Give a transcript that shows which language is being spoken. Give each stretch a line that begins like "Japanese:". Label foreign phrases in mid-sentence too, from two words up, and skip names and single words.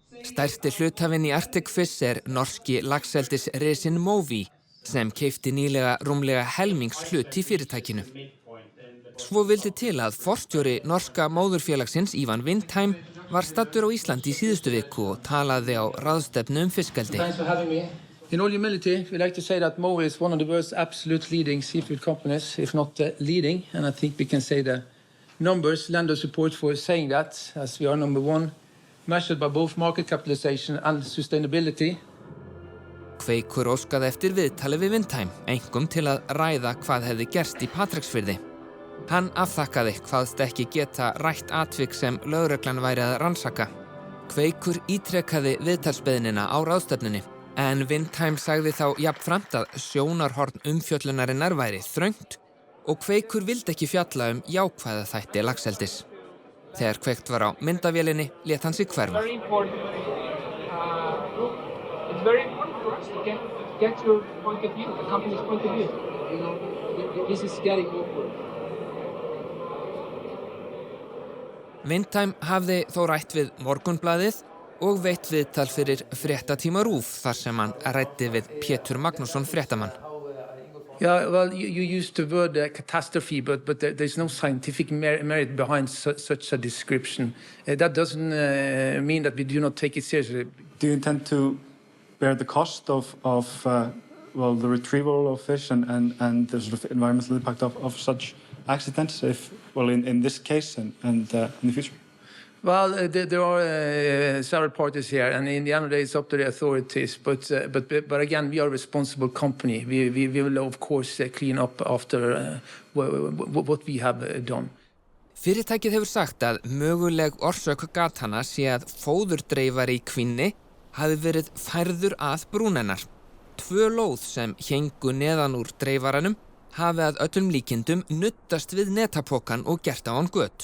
Icelandic: Stærsti hlutafinn í Patreksfirði norski laxeldisrisinn Mowi, sem keypti nýlega rúmlega helmingshlut í fyrirtækinu. Svo vildi til að forstjóri norska móðurfélagsins Ivan Vindheim var staddur á Íslandi í síðustu viku og talaði á ráðstefnu fiskeldi.
English: In all humility, we like to say that Mowi is one of the world's absolute leading seafood companies, if not leading, and I think we can say the numbers lend us support for saying that, as we are number one, measured by both market capitalization and sustainability.
Icelandic: Kveikur óskaði eftir viðtali við Vindheim, einkum til að ræða hvað hefði gerst í Patreksfirði. Hann afþakkaði hvaðst ekki geta rætt atvik sem lögreglan væri að rannsaka. Kveikur ítrekkaði viðtalsbeiðnina á ráðstefnunni, en Vindheim sagði þá jafnframt að sjónarhorn umfjöllunarinnar væri þröngt og Kveikur vildi ekki fjalla jákvæða þætti laxeldis. Þegar kveikt var á myndavélinni lét hann sig hverfa.
English: It's very important for us to get your point of view, the company's point of view. You know, this is getting awkward.
Icelandic: Vindheim hafði þó rætt við Morgunblaðið og veitt viðtal fyrir fréttatíma RÚV þar sem hann ræddi við Pétur Magnússon fréttamann.
English: Yeah, well, you used the word catastrophe, but there's no scientific merit behind such a description. That doesn't mean that we do not take it seriously. Do you intend to bear the cost of the retrieval of fish and the sort of environmental impact of such accidents, in this case and in the future? Well, there are several parties here, and in the end of the day, it's up to the authorities. But again, we are a responsible company. We will, of course, clean up after what we have done.
Icelandic: Fyrirtækið hefur sagt að möguleg orsök gatana sé að fóðurdreifari í Kvínni hafi verið færður að brúnennar. 2 lóð sem héngu neðan úr dreifaranum hafi að öllum líkindum nuddast við netapokan og gert á hann göt.